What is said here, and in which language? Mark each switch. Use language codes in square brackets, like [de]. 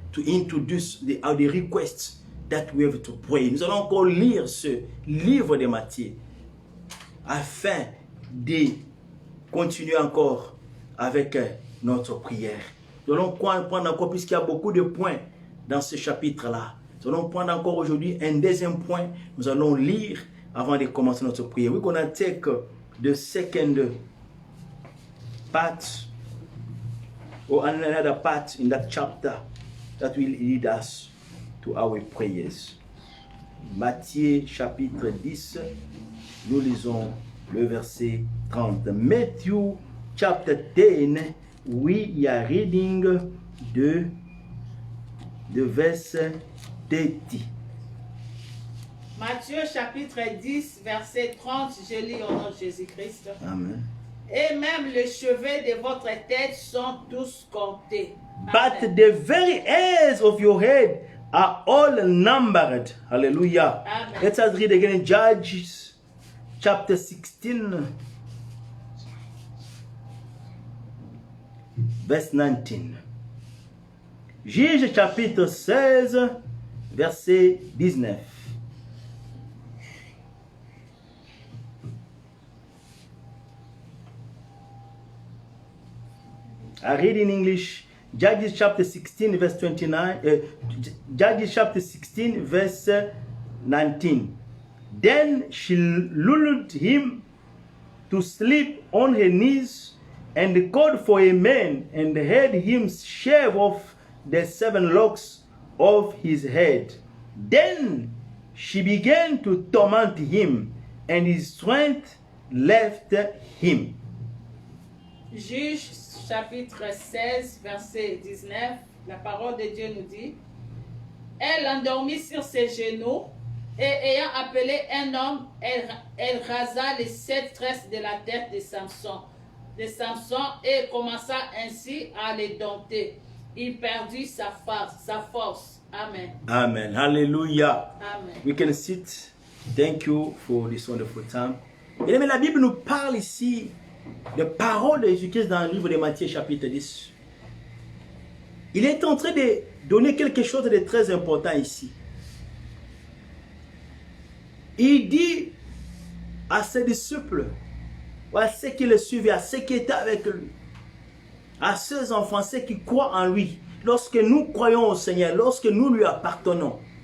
[en] to introduce the requests that we have to pray. [fr] Nous allons encore lire ce livre de Matthieu afin de continuer encore avec notre prière. Nous allons prendre encore, puisqu'il y a beaucoup de points dans ce chapitre-là. Nous allons prendre encore aujourd'hui un deuxième point. Nous allons lire avant de commencer notre prière. [en] We're going to take the second part or another part in that chapter that will lead us to our prayers. [fr] Matthieu chapitre 10, nous lisons le verset 30. [en] Matthew chapter 10, we are reading the verse 30. [fr] Matthieu chapitre 10, verset 30, je lis au nom de Jésus-Christ. Amen. Et même les cheveux de votre tête sont tous comptés. [en] But the very hairs of your head are all numbered. Hallelujah. Amen. Let us read again in Judges chapter 16, verse 19. [fr] Juge chapitre 16, verset 19. [en] I read in English, Judges chapter 16, verse 29. Judges chapter 16, verse 19. Then she lulled him to sleep on her knees and called for a man and had him shave off the 7 locks of his head. Then she began to torment him, and his strength left him. [fr] Juge chapitre 16, verset 19, la parole de Dieu nous dit, elle endormit sur ses genoux et ayant appelé un homme, elle rasa les 7 tresses de la tête de Samson et commença ainsi à les dompter. Il perdit sa force. Amen. Amen. Hallelujah. Amen. [en] We can sit. Thank you for this wonderful time. [fr] Et la Bible nous parle ici de paroles de Jésus-Christ dans le livre de Matthieu chapitre 10. Il est en train de donner quelque chose de très important ici. Il dit à ses disciples, ou à ceux qui le suivaient, à ceux qui étaient avec lui, à ceux enfants, ceux qui croient en lui, lorsque nous croyons au Seigneur, lorsque nous lui appartenons.